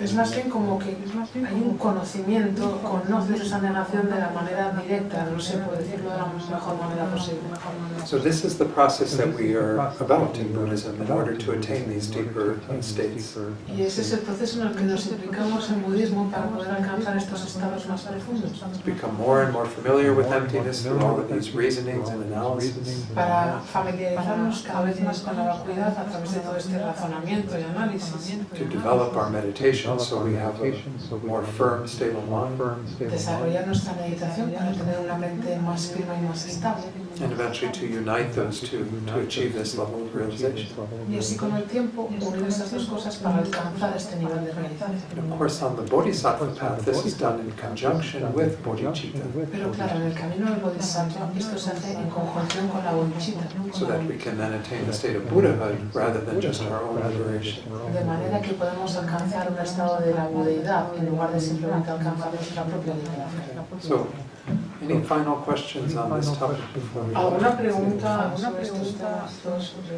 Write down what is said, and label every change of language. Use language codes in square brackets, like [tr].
[es] Es más bien como que hay un conocimiento, conoces esa negación de la manera directa, no sé, puedo decirlo de la mejor manera posible. [en] So this is the process that we are about in Buddhism in order to attain these deeper states. [es] Y ese es el proceso en el que nos implicamos en budismo para poder alcanzar estos estados más profundos. [en] Become more and more familiar with emptiness through all of these reasonings and analysis. [es] Para familiarizarnos cada vez más con la vacuidad a través de todo este razonamiento y análisis. [en] To develop our meditation so we have a more firm, stable mind. [es] Desarrollar nuestra meditación para tener una mente más firme y más estable. [en] And eventually to unite those two to achieve this level of realization. [es] Y así con el tiempo unir esas dos cosas para alcanzar este nivel de realización. [en] And of course on the Bodhisattva path this is done in conjunction with bodhicitta, [es] Pero claro, en el camino del Bodhisattva esto se hace en conjunción con la bodhicitta, [en] so that we can then attain the state of Buddhahood rather than just our own liberation. [es] de manera que podemos alcanzar un estado de la budeidad en lugar de simplemente alcanzar nuestra propia liberación. [en] So, any final questions on this topic before we [es] ¿Alguna pregunta sobre estos temas?